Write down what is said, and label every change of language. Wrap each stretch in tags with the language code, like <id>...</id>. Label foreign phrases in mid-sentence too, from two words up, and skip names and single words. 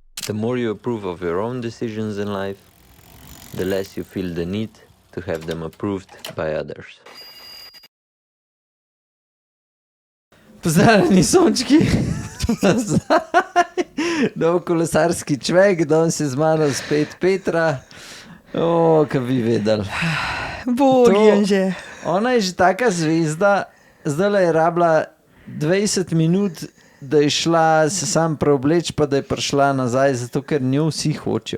<en>The more you approve of your own decisions in life, the less you feel the need to have them approved by others.</en> <sl>Pozdravljeni sončki, nov kolesarski čvek, danes je z mano spet Petra. Kaj bi vedeli. Bogim že. Ona je že taka zvezda, zdaj je rabila 20 minut, da je šla se sam preobleč, pa da je prišla nazaj, zato ker njo vsi hočejo.</sl>